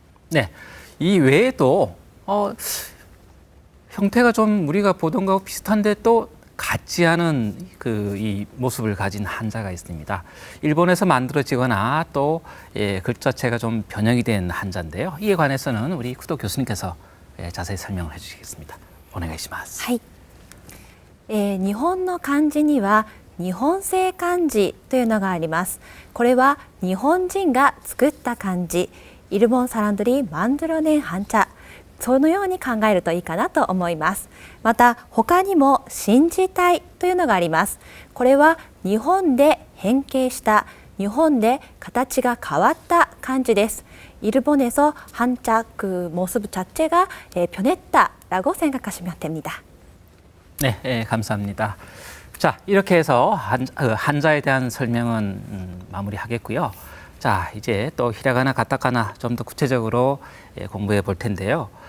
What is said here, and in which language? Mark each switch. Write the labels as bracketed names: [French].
[Korean] 네, 이 외에도 형태가 좀 우리가 보던 거하고 비슷한데 또 같지 않은 이 모습을 가진 한자가 있습니다. 일본에서 만들어지거나 또 글자체가 좀 변형이 된 한자인데요. 이에 관해서는 우리 쿠도 교수님께서 자세히 설명을 해주시겠습니다. [Japanese] 오네가이시마스. はい。日本の漢字には日本製漢字というのがあります。これは日本人が作った漢字、 [Korean] 일본 사람들이 만들어낸 한자、 [Japanese] そのように考えるといいかなと思います。また他にも新字体というのがあります。これは日本で変形した日本で形が変わった漢字です。 [Korean] 일본에서 한자 그 모습 자체가 변했다라고 생각하시면 됩니다. 네, 감사합니다. 자, 이렇게 해서 한자에 대한 설명은 마무리하겠고요. 자, 이제 또 히라가나, 가타카나 좀 더 구체적으로 공부해 볼 텐데요.